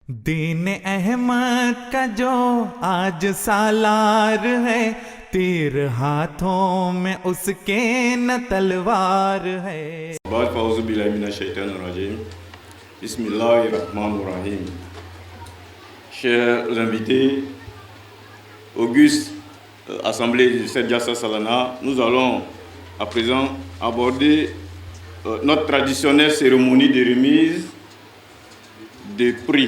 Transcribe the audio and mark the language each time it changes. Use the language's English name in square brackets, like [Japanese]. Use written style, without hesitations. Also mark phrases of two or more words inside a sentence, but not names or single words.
[Urdu] دین احمد کا جو آج سالار ہے، تیر ہاتھوں میں اس کے نہ تلوار ہے. [Arabic] بسم الله الرحمن الرحيم. [French] Chers invités, auguste assemblée de cette Jalsa Salana, nous allons à présent aborder notre traditionnelle cérémonie de remise des prix.